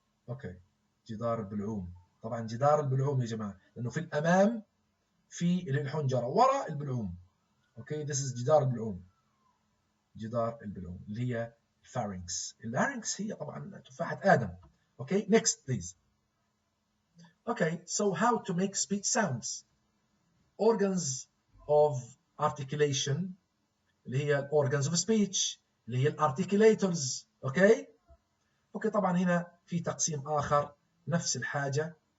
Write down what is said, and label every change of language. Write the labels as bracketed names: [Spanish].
[Arabic] Okay, جدار البلعوم. طبعا جدار البلعوم يا جماعة لأنه في الأمام في الحنجرة وراء البلعوم. Okay, [English] this is [Arabic] جدار البلعوم اللي هي pharynx. الlarynx هي طبعا تفاحة آدم. [English] Okay, next please. Okay, so how to make speech sounds? Organs of articulation [Arabic] اللي هي [English] organs of speech اللي هي articulators. Okay? [Arabic] Okay, طبعا هنا في تقسيم آخر نفس الحاجة.